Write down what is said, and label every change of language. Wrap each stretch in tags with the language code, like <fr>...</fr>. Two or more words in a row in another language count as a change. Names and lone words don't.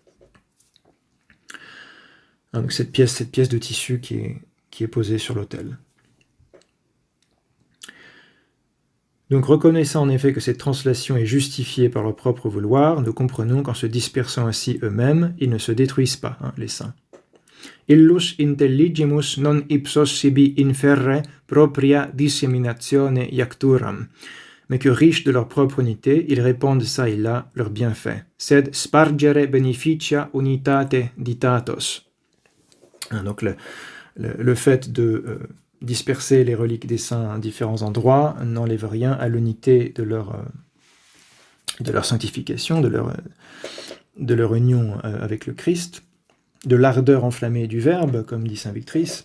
<fr>Donc cette pièce de tissu qui est posée sur l'autel. Donc reconnaissant en effet que cette translation est justifiée par leur propre vouloir, nous comprenons qu'en se dispersant ainsi eux-mêmes, ils ne se détruisent pas, les saints.</fr> <la>Illus intelligimus non ipsos sibi inferre propria disseminazione iacturam,</la> <fr>mais que riches de leur propre unité, ils répandent ça et là leurs bienfaits.</fr> <la>Sed spargere beneficia unitate ditatos.</la> <fr>Donc le fait de disperser les reliques des saints à différents endroits n'enlève rien à l'unité de leur sanctification, de leur union avec le Christ, de l'ardeur enflammée du Verbe, comme dit saint Victrice.</fr>